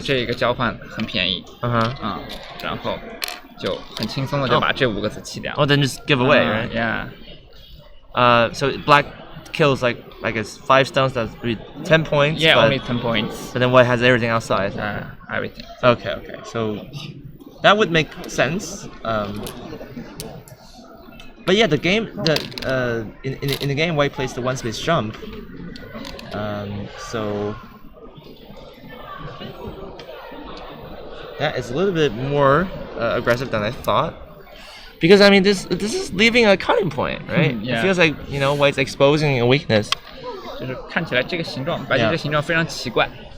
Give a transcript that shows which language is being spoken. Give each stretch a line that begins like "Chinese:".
Chinese: 这个交换很便宜，然后就很轻松的就把这5个子弃掉。
English: Oh, then just give away, right? Yeah. So black kills like I guess 5 stones. That's 10 points. Yeah, but, only 10 points. But then white has everything outside. Everything. Okay. So that would make sense. But yeah, the game, in the game, white plays the 1 space jump. So that is a little bit more aggressive than I thought. Because I mean, this is leaving a cutting point, right? Yeah. It feels like white's exposing a weakness.
Chinese: 就是看起来这个形状，白棋这个形状非常奇怪。